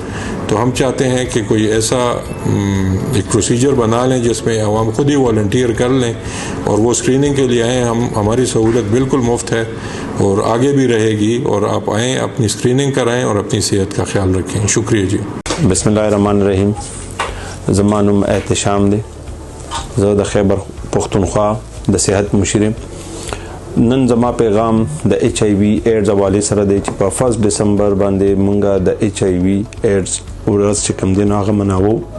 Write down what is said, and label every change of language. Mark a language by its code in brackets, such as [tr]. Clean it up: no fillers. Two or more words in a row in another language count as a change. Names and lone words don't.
[ur] تو ہم چاہتے ہیں کہ کوئی ایسا ایک پروسیجر بنا لیں جس میں عوام خود ہی والنٹیئر کر لیں اور وہ اسکریننگ کے لیے آئیں۔ ہماری سہولت بالکل مفت ہے اور آگے بھی رہے گی، اور آپ آئیں، اپنی اسکریننگ کرائیں اور اپنی صحت کا خیال رکھیں۔ شکریہ جی۔ [ar] بسم اللہ الرحمن الرحیم۔ [ps] زمانم احتشام دے زه د خیبر پختونخوا د صحت مشرم نن زما پیغام د HIV ایڈز حواله سره دی چې په 1 دسمبر باندې مونږه د HIV ایڈز ورځ چې کوم دی هغه مناوو۔